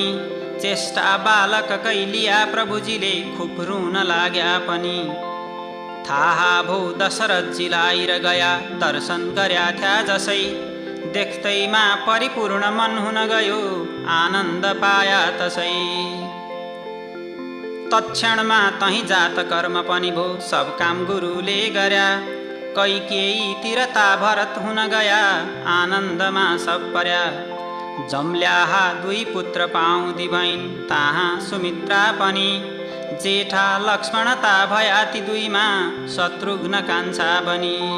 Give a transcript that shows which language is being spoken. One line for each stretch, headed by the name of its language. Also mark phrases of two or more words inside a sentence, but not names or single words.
Nepali: चेष्टा बालक कैलिया प्रभुजीले खुब रुन लाग्या पनि। थाहा भो दशरथजीलाई र गया दर्शन गर्या थ्या जसै। देख्दैमा परिपूर्ण मन हुन गयो आनन्द पाया तसै। तत्क्षणमा तही जात कर्म पनि भो सब काम गुरुले गर्या। कैकेयीतिर ता भरत हुन गया आनन्दमा सब पर्या। जम्ल्याहा दुई पुत्र पाउँदी भइन् ताहाँ सुमित्रा पनि। जेठा लक्ष्मण ता भया ती दुईमा शत्रुघ्न कान्छा बनी।